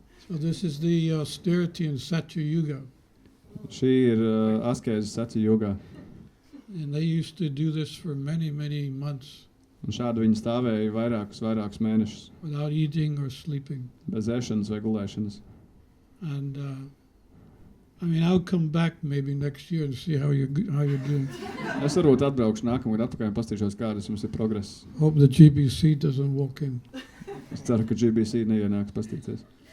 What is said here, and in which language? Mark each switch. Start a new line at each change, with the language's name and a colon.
English: So this is the austerity in Satya Yuga.
Latvian: Šī ir askēze Satya Yugā.
English: And they used to do this for many, many months.
Latvian: Un šādi viņi stāvēja vairākus mēnešus.
English: Without eating or sleeping.
Latvian: Bez ēšanas vai gulēšanas.
English: And I'll come back maybe next year and see how you're doing.
Latvian: Es varbūt atbraukšu nākamgad atpakaļ un pastīšos, kādas jums ir progress.
English: Hope the GBC doesn't walk in.
Latvian: Es ceru, ka GBC neienāks pastīties.